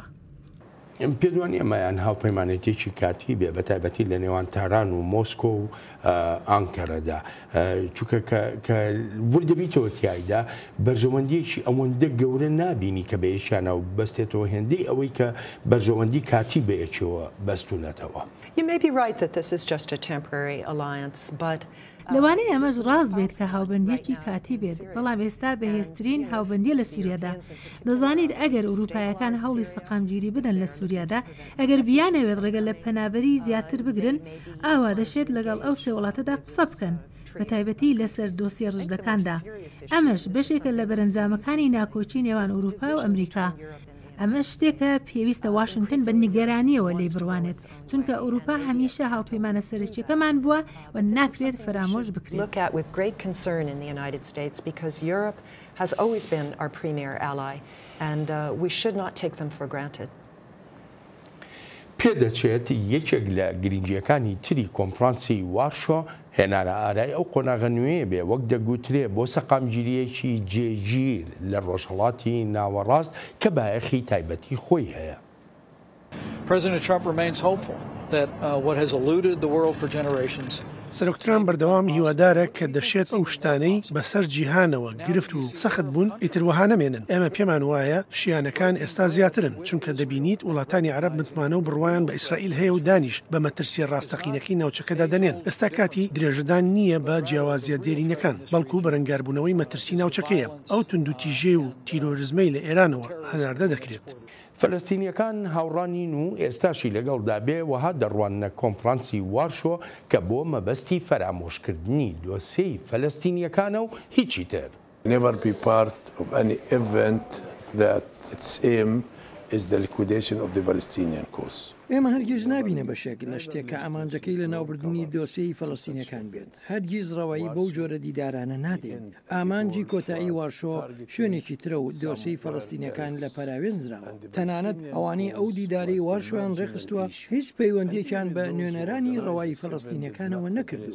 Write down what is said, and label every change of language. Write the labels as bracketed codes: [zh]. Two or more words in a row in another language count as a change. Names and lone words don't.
[ckb] پێدوانی ئەمایان هاوپەیمانێتێکی کاتی بێ بە تایبەتی لە نێوان تاران و مۆسکۆ و ئانکەرەدا چونکە کە وردەبییتەوە تایدا بەرژەوەندیەکی ئەوەندە گەورە نابینی کە بەیەشیانە و بەستێتەوە هێندەی ئەوەی کە بەرژەوەندی کاتی بەیەکەوە بەستونەتەوە. [en] You may be right that this is just a temporary alliance, but [ckb] لەوانەیە ئەمەش ڕاست بێت کە هاوبەندێکی کاتی بێت بەڵام ئێستا بەهێزترین هاوبەندی لە سووریادا دەزانیت ئەگەر ئەوروپایەکان هەوڵی سەقامگیری بدەن لە سووریادا ئەگەر بیانەوێت ڕێگە لە پەنابەری زیاتر بگرن ئاوا دەشێت لەگەڵ ئەو سێ وڵاتەدا قسە بکەن بە تایبەتی لەسەر دۆسیە ڕژدەکاندا ئەمەش بەشێکە لە بەرەنجامەکانی ناکۆچی نێوان ئەوروپا و ئەمریکا ئەمە شتێکە پێویستە واشنگتن بە نیگەرانیەوە لێ بڕوانێت چونکە ئەوروپا هەمیشە هاوپەیمانە سەرچیەکەمان بووە و ناکرێت فرامۆش بکرێت. [en] has always been our premier ally and we should not take them for granted. [ckb] پێدەچێت یەکێک لە گرنگیەکانی تری کۆنفرانسی وارشۆ هێنارە ئارای ئەو قۆناغە نوێ بێ وەک دەگوترێ بۆ سەقامگیریەکی جێگیر لە ڕۆژهەڵاتی ناوەڕاست کە بایەخی تایبەتی خۆی هەیە. [en] President Trump remains hopeful that what has eluded the world for generations [ckb] سەرۆکتران بەردەوام هیوادارە کە دەشێت ئەو شتانەی بەسەر جیهانەوە گرفت و سەخت بوون ئیتروەها نەمێنن ئێمە پێمان وایە شیانەکان ئێستا زیاترن چونکە دەبینیت وڵاتانی عەرەب متمانە و بڕوایان بە ئیسرائیل هەیە و دانیش بە مەترسیە ڕاستەقینەکەی ناوچەکەدا دەنێن ئێستا کاتی درێژەدان نییە بە جیاوازیە دێرینەکان بەڵکو بەرەنگاربوونەوەی مەترسی ناوچەکەیە ئەو توندوتیژێ و تیرۆریزمەی لە ئێرانەوە هەناردە دەکرێت. فەلەستینیەکان هاوڕانین و ئێستاشی لەگەڵدا بێ وەها دەڕوانە کۆنفرانسی وارشۆ کە بۆ مەبەستی فەرامۆشکردنی دۆسیەی فەلەستینیەکانە و هیچی تر. [en] Never be part of any event that its aim is the liquidation of the Palestinian cause. [ckb] ئێمە هەرگیز نابینە بەشێک لە شتێک کە ئامانجەکەی لە ناوبردننی دۆسیەی فەڵەستینیەکان بێت هەرگیز ڕەوایی بەو جۆرە دیدارانە نادێن ئامانجی کۆتایی وارشۆ شوێنێکی ترە و دۆسیی فەڵەستینیەکان لە پەراوێزراوە تەنانەت ئەوانەی ئەو دیداری وارشۆیان ڕێخستووە هیچ پەیوەندیەکیان بە نوێنەرانی ڕەوایی فەڵەستینیەکانەوە نەکردووە.